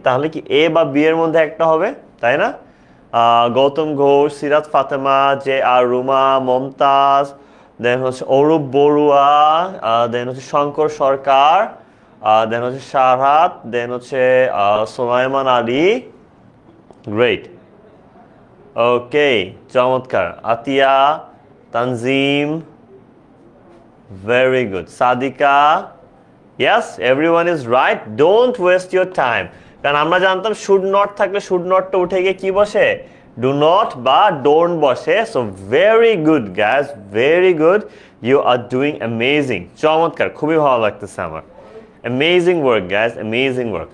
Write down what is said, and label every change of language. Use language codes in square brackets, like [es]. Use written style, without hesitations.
[bn] তাহলে কি এ বা বি এর মধ্যে একটা হবে, তাই না? গৌতম ঘোষ, সিরাত ফাতেমা, জে আর রুমা, মমতাজ, দেন হচ্ছে অরূপ বড়ুয়া, দেন হচ্ছে শঙ্কর সরকার, দেন হচ্ছে শাহরাত, দেন হচ্ছে সোলাইমান আলী। গ্রেট, ওকে চমৎকার। [en] Atiya, Tanzim, very good. Sadika, yes, everyone is right. Don't waste your time. [bn] কারণ আমরা জানতাম should not থাকলে should not টা উঠে গিয়ে কি বসে? [en] Do not বা don't বসে। So very good guys, very good. You are doing amazing. [bn] চমৎকার, খুবই ভালো লাগতেছে আমার। [en] Amazing work guys, amazing work.